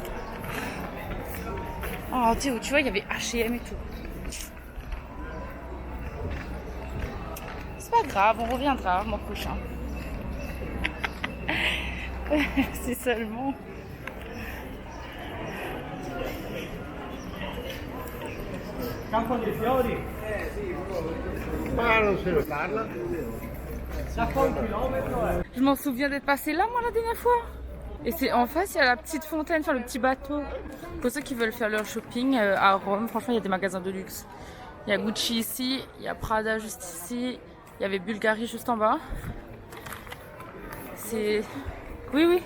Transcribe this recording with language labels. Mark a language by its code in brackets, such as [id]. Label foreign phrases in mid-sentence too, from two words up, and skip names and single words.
[fr] Oh tu vois, il y avait H&M et tout. C'est pas grave, on reviendra mois prochain. C'est seulement... [it] Campo dei fiori? Ma non se lo parla. [fr] Je m'en souviens d'être passée là, moi, la dernière fois. Et c'est en face, il y a la petite fontaine, enfin le petit bateau. Pour ceux qui veulent faire leur shopping à Rome, franchement, il y a des magasins de luxe. Il y a Gucci ici, il y a Prada juste ici, il y avait Bulgari juste en bas. C'est... Oui, oui.